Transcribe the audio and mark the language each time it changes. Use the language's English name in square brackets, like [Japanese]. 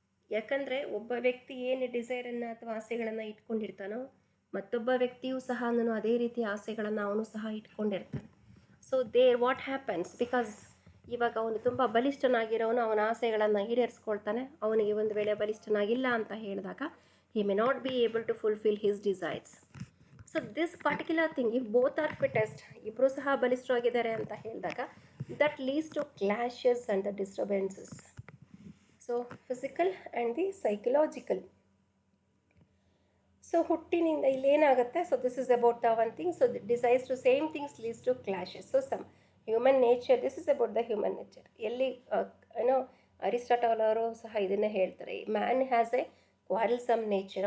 [Kannada] ಯಾಕಂದರೆ ಒಬ್ಬ ವ್ಯಕ್ತಿ ಏನು ಡಿಸೈರನ್ನು ಅಥವಾ ಆಸೆಗಳನ್ನು ಇಟ್ಕೊಂಡಿರ್ತಾನೋ ಮತ್ತೊಬ್ಬ ವ್ಯಕ್ತಿಯೂ ಸಹ ಅದೇ ರೀತಿ ಆಸೆಗಳನ್ನು ಅವನು ಸಹ ಇಟ್ಕೊಂಡಿರ್ತಾನೆ. [English] so what happens, because [Kannada] ಇವಾಗ ಅವನು ತುಂಬ ಬಲಿಷ್ಠನಾಗಿರೋನು ಅವನ ಆಸೆಗಳನ್ನು ಈಡೇರಿಸ್ಕೊಳ್ತಾನೆ. ಅವನಿಗೆ ಒಂದು ವೇಳೆ ಬಲಿಷ್ಠನಾಗಿಲ್ಲ ಅಂತ ಹೇಳಿದಾಗ [English] he may not be able to fulfill his desires. So this particular thing, if both are fittest, [Kannada] ಇಬ್ಬರೂ ಸಹ ಬಲಿಷ್ಠರಾಗಿದ್ದಾರೆ ಅಂತ ಹೇಳಿದಾಗ [English] that leads to clashes and the disturbances. So physical and the psychological. [Kannada] So ಹುಟ್ಟಿನಿಂದ ಇಲ್ಲೇನಾಗುತ್ತೆ, [English] So this is about the one thing. So desires to same things leads to clashes. So some human nature, this is about the human nature. [Kannada] ಎಲ್ಲಿ Aristotle ಅವರು ಸಹ ಇದನ್ನೇ ಹೇಳ್ತಾರೆ, [English] Man has a quarrelsome nature.